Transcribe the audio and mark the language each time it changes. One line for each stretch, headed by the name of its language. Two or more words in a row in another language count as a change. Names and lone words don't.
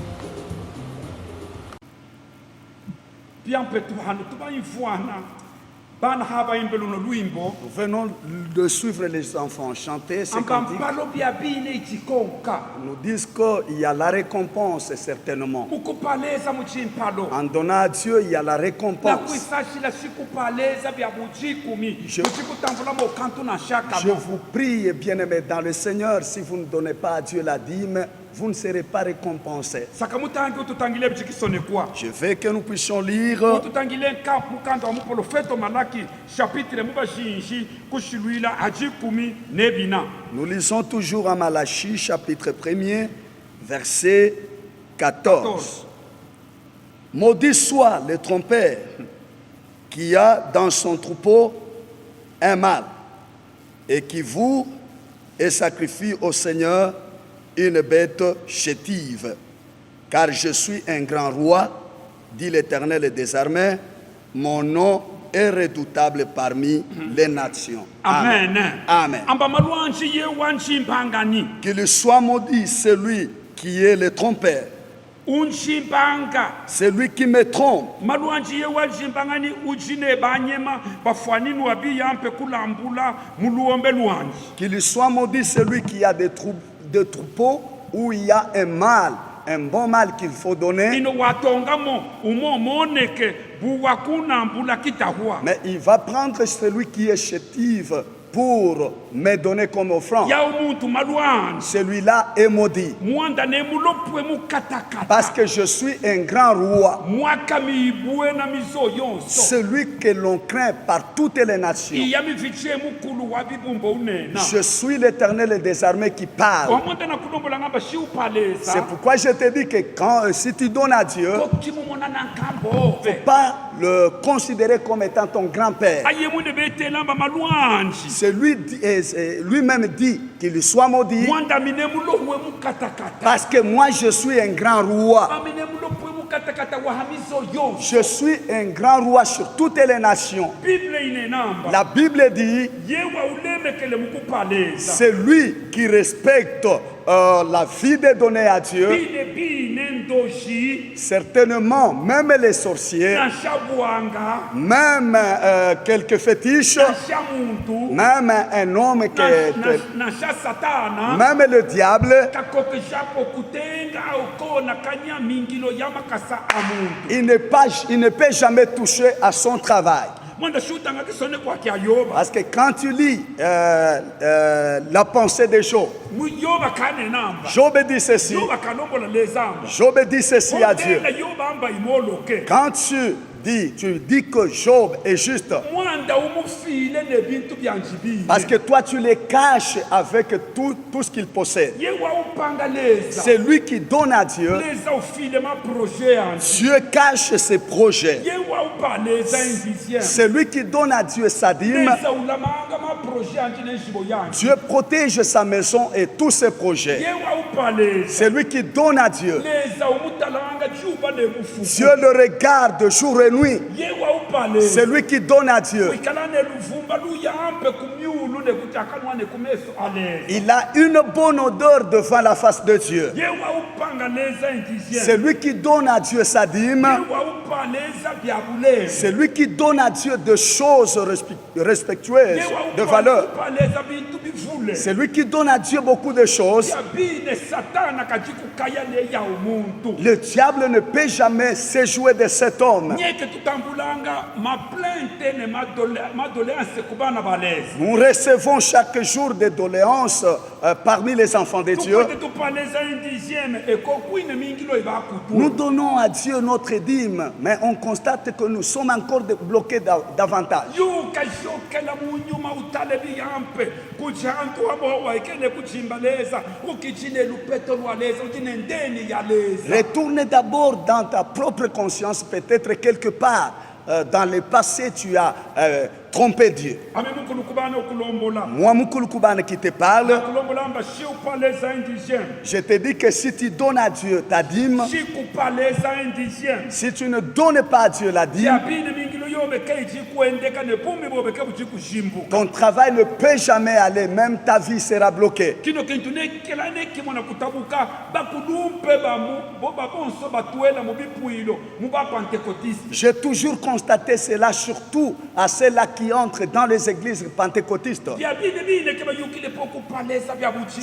Luba-Katanga: Pian petu hanu tuba infwana bana haba imbelo no luimbo
French: Nous venons de suivre les enfants chanter ces cantiques.
Luba-Katanga: ambambalo bya bine ichikonka
French: Nous disent qu'il y a la récompense certainement.
Luba-Katanga: ukupaleza muchimpalo
French: En donnant à Dieu, il y a la na récompense.
Luba-Katanga: kuisashila sikupaleza bya bujikumi
French: Je-
Luba-Katanga: muchikutambula mokantu na shaka
French: Je vous prie, bien-aimés dans le Seigneur, si vous ne donnez pas à Dieu la dîme, vous ne serez pas récompensés.
Luba-Katanga: saka mutangi ututangile bichikisonekwa
French: Je veux que nous puissions lire
Luba-Katanga: ututangile mukanda wa muprofeto Malaki chapitre mubashinji kushilwila ajikumi nebina.
French: Nous lisons toujours à Malachie, chapitre 1er, verset 14. Maudit soit le trompeur qui a dans son troupeau un mâle et qui voue et sacrifie au Seigneur une bête chétive. Car je suis un grand roi, dit l'Éternel des armées, mon nom est redoutable parmi les nations. Amen. Amen.
Luba-Katanga: Amba malwanji ye wanji mpangani
French: Qu'il soit maudit celui qui est le trompeur,
Luba-Katanga: unji mpanga
French: celui qui me trompe,
Luba-Katanga: malwanji ye wanji mpangani ujine banyema bafwanini wabi yampe kulambula muluombe lwanji
French: qu'il soit maudit celui qui a des troupeaux où il y a un mâle, un bon mâle qu'il faut donner,
Luba-Katanga: ino watongamo umo moneke buwakunambula kitahua
French: mais il va prendre celui qui est chétif pour me donner comme offrande.
Luba-Katanga: ya umuntu malwanji
French: Celui-là est maudit
Luba-Katanga: mwanda ne mulopwe mukatakata
French: parce que je suis un grand roi,
Luba-Katanga: mwaka miibue na mizo yonso
French: celui que l'on craint par toutes les nations.
Luba-Katanga: iya mivichie mukulu wa bibumbo unena
French: Je suis l'Éternel des armées qui parle.
Luba-Katanga: wamonda na kulombola ngamba shiupaleza
French: C'est pourquoi je te dis que si tu donnes à Dieu,
Luba-Katanga: kokimumona na nkambove
French: pas le considérer comme étant ton grand-père.
Luba-Katanga: ayemune betelamba malwanji
French: C'est lui-même dit qu'il soit maudit
Luba-Katanga: mwanda mine mulohwe mukatakata
French: parce que moi je suis un grand roi.
Luba-Katanga: amine mulopwe mukatakata wa hamizo yonso
French: Je suis un grand roi sur toutes les nations.
Luba-Katanga: bible inenamba
French: La Bible dit,
Luba-Katanga: yewa ulemekele mukupaleza
French: c'est lui qui respecte la vie de donner à Dieu.
Luba-Katanga: bine ndoji
French: Certainement, même les sorciers,
Luba-Katanga: na shabwanga
French: même quelques fétiches,
Luba-Katanga: na shamuntu
French: même un homme
Luba-Katanga: na sha satana
French: même le diable,
Luba-Katanga: kakoke japo kutenga ukona kanya mingilo ya makasa amuntu
French: il ne peut jamais toucher à son travail.
Luba-Katanga: mwanda shutanga kisone kwa kya yoba
French: Parce que quand tu lis la pensée de Job,
Luba-Katanga: yoba kane namba
French: Job dit ceci,
Luba-Katanga: yoba kanombola lezamba
French: Job dit ceci à Dieu.
Luba-Katanga: yoba amba imoloke
French: Quand tu dis que Job est juste,
Luba-Katanga: mwanda umufile ne bintu byanjibile
French: parce que toi tu les caches avec tout ce qu'il possède.
Luba-Katanga: yewa upanga leza
French: C'est lui qui donne à Dieu.
Luba-Katanga: leza ufile ma projet anji
French: Dieu cache ses projets.
Luba-Katanga: yewa upa leza invision
French: C'est lui qui donne à Dieu sa dîme.
Luba-Katanga: leza ulamanga ma projet anji neshibo yanji
French: Dieu protège sa maison et tous ses projets.
Luba-Katanga: yewa upa leza
French: C'est lui qui donne à Dieu.
Luba-Katanga: leza umutalanga juba ne bufu
French: Dieu le regarde jour et nuit.
Luba-Katanga: yewa upa leza
French: C'est lui qui donne à Dieu.
Luba-Katanga: ikalane luvumba luyampe kumyulu ne kutakanwa ne kumeso aleza
French: Il a une bonne odeur devant la face de Dieu.
Luba-Katanga: yewa upanga leza invision
French: C'est lui qui donne à Dieu sa dîme.
Luba-Katanga: yewa upa leza byabuleza
French: C'est lui qui donne à Dieu des choses respectueuses, de valeur.
Luba-Katanga: upa leza bintu bivule
French: C'est lui qui donne à Dieu beaucoup de choses.
Luba-Katanga: yabine satana kajikukaya ne ya umuntu
French: Le diable ne peut jamais se jouer de cet homme.
Luba-Katanga: nyeke tutambulanga maplainte ne madoléance kubana baleza
French: Nous recevons chaque jour des doléances parmi les enfants de Dieu.
Luba-Katanga: tukote tupaleza indizieme ekokwine mingilo ibakutu
French: Nous donnons à Dieu notre dîme, mais on constate que nous sommes encore bloqués davantage.
Luba-Katanga: yuka jokela munyuma utale biyampe kujantu abo waikele kuchimba leza ukichine lupeto lwaleza uchine ndeni ya leza
French: Retourne d'abord dans ta propre conscience, peut-être quelque part. Dans le passé, tu as tromper Dieu.
Luba-Katanga: ame mukulu kubana okulombola
French: Moi, Mukulu Kubana qui te parle,
Luba-Katanga: okulombola amba shiupaleza indigène
French: je te dis que si tu donnes à Dieu ta dîme,
Luba-Katanga: shikupaleza indigène
French: si tu ne donnes pas à Dieu la dîme,
Luba-Katanga: yabini mingilo yobeke ijikuendeka nebumi bobeke bujikujimbuka
French: ton travail ne peut jamais aller, même ta vie sera bloquée.
Luba-Katanga: kino kintu nekela nekimona kutabuka bakudumpe boba bonso batuela mubipuilo mubapentekotiste.
French: J'ai toujours constaté cela, surtout à ceux-là qui entrent dans les églises pentecôtistes.
Luba-Katanga: yabini bine ke bayukile pokupaleza bya bujiku